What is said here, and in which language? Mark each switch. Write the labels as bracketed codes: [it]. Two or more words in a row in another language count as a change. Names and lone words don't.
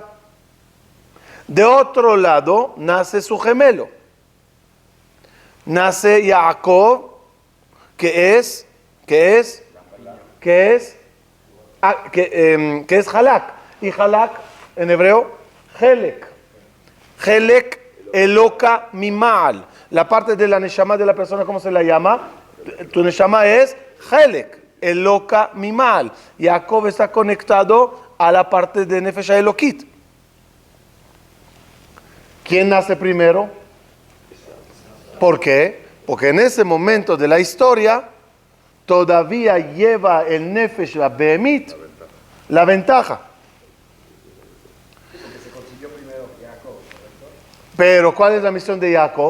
[es] De otro lado nace su gemelo. Nace Jacob, que es que es halak. Y halak, en hebreo, [he] חלק. חלק אלוק ממעל. [es] La parte de la neshama de la persona, ¿cómo se la llama? Tu neshama es [he] חלק אלוק ממעל. [es] Jacob está conectado a la parte de [he] נפש אלוקית. [es] ¿Quién nace primero? ¿Por qué? Porque en ese momento de la historia todavía lleva el nefesh, la behemit, la ventaja. Pero ¿cuál es la misión de Jacob?